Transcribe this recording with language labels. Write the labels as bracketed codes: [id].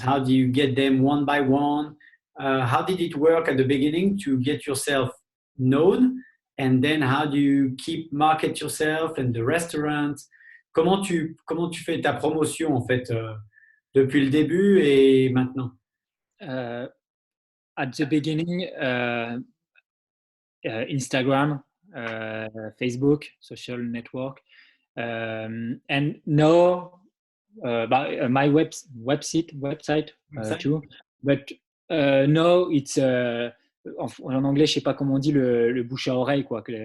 [en] How do you get them one by one? How did it work at the beginning to get yourself known? And then how do you keep market yourself and the restaurant? [fr] Comment tu fais ta promotion, en fait, depuis le début et maintenant? [en] At the beginning, Instagram, Facebook, social network, and now my website too. But no, it's [fr] en anglais, je sais pas comment on dit le bouche à oreille, quoi.